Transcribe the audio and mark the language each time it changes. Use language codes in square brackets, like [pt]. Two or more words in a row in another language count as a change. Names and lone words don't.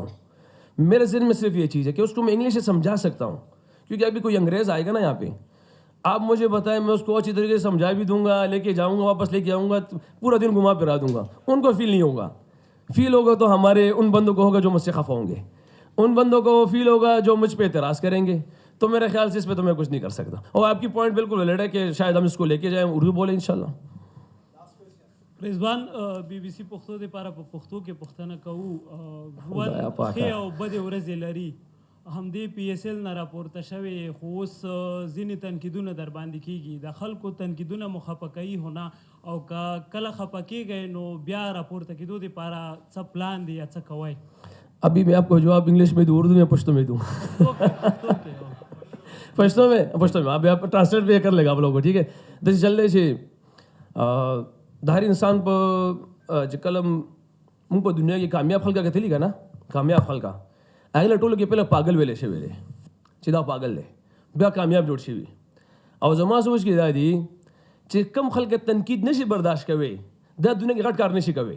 [ur] میرے ذہن میں صرف یہ چیز ہے کہ اس کو میں انگلش سے سمجھا سکتا ہوں, کیونکہ ابھی کوئی انگریز آئے گا نا یہاں پہ, آپ مجھے بتائیں میں اس کو اچھی طریقے سے سمجھا بھی دوں گا, لے کے جاؤں گا, واپس لے کے آؤں گا, پورا دن گھما پھرا دوں گا, ان کو فیل نہیں ہوگا. فیل ہوگا تو ہمارے ان بندوں کو ہوگا جو مجھ سے خفا ہوں گے, ان بندوں کو فیل ہوگا جو مجھ پہ اعتراض کریں گے. تو میرے خیال سے اس پہ تو میں کچھ نہیں کر سکتا. اور آپ کی پوائنٹ بالکل ویلڈ ہے کہ شاید ہم اس کو لے کے جائیں, اردو بولیں انشاءاللہ. [ps] رضوان بی بی سی پښتو د پاره په پښتو کې پښتنه کوو ژوند ښې او بدې ورځې لري. همدې پی ایس ایل نه راپورته شوې, خو اوس ځینې تنقیدونه در باندې کېږي. د خلکو تنقیدونه مو خفه کوي هونه, او که کله خفه کېږئ نو بیا راپورته کېدو دپاره څه پلان دی یا څه کوئ؟ [ur] ابھی میں آپ کو جواب انگلش میں دوں, اردو میں پشتو میں دوں. پشتو میں آپ ٹرانسلیٹ بھی کر لے گا آپ لوگوں کو, ٹھیک ہے. دس چل رہے [ps] چھے د هر انسان په چې کله موږ په دنیا کې کامیاب خلکه کتلی که نه, کامیاب خلکه هغې له ټولو کې پهله پاگل ویلی شوی دی چې دا پاگل دی, بیا کامیاب جوړ شوي. او زما سوچ کې دا دی چې کم خلک تنقید نشي برداشت کوي, دا دنیا کې غټ کار نشي کوي.